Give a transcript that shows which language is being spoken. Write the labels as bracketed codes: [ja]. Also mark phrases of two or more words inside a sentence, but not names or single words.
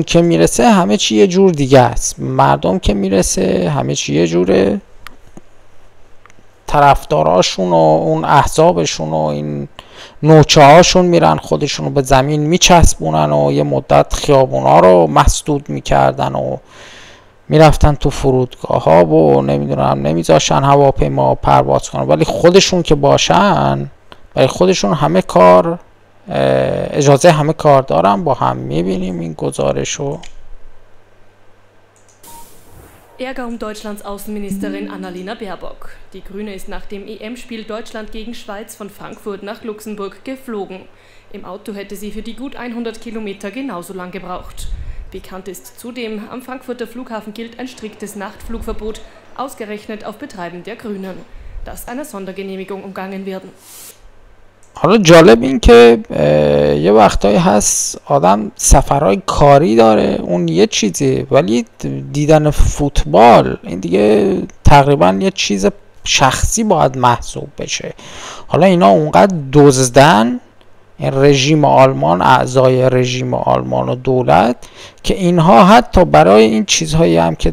[fa] که میرسه همه چی یه جور دیگه است، مردم که میرسه همه چی یه جوره، طرفداراشون و اون احزابشون و این نوچه هاشون میرن خودشون رو به زمین میچسبونن و یه مدت خیابونا رو مسدود میکردن و میرفتن تو فرودگاه ها و نمیدونم نمیذاشن هواپیما پرواز کنن، ولی خودشون که باشن برای خودشون همه کار اجازه همه کار دارن. با هم میبینیم این گزارش رو. [de] Ärger um Deutschlands Außenministerin Annalena Baerbock. Die Grüne ist nach dem EM-Spiel Deutschland gegen Schweiz von Frankfurt nach Luxemburg geflogen. Im Auto hätte sie für die gut 100 Kilometer genauso lang gebraucht. Bekannt ist zudem, am Frankfurter Flughafen gilt ein striktes Nachtflugverbot, ausgerechnet auf Betreiben der Grünen, das einer Sondergenehmigung umgangen werden. [fa] حالا جالب این که یه وقتایی هست آدم سفرهای کاری داره اون یه چیزی، ولی دیدن فوتبال این دیگه تقریبا یه چیز شخصی باید محسوب بشه. حالا اینا اونقدر دزدن این رژیم آلمان، اعضای رژیم آلمان و دولت، که اینها حتی برای این چیزهایی هم که